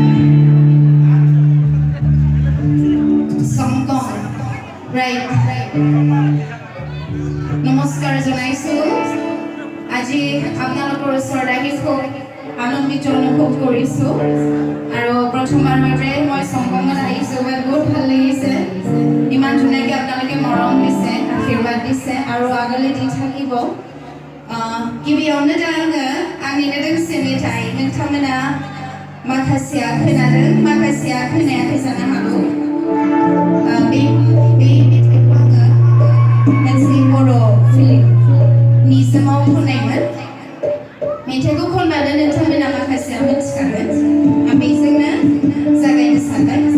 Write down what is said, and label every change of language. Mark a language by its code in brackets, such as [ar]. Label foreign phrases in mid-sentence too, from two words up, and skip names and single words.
[as] somkong right নমস্কাৰ জনাইছো আজি আপোনালোকৰ ওচৰত আহি খুব আনন্দিত অনুভৱ কৰিছো আৰু প্ৰথমবাৰৰ বাবে মই somkongত আহিছো বহুত ভাল লাগিছে ইমান ধুনীয়াকৈ আপোনালোকে মৰম দিছে আশীৰ্বাদ দিছে আৰু আগলৈ দি থাকিব [brx] गिबियावनो दा आङो आंनिनो दोंसे मेथाइ नोंथांमोना माखासेया खोनादों माखासेया खोनायाखै जानो हागौ बे मेथाइखौ आङो मोनसे बर' फिल्मनि समाव खननायमोन मेथाइखौ खनबानो नोंथांमोना माखासेया मिथिखागोन आं बेजोंनो जागायनो सानबाय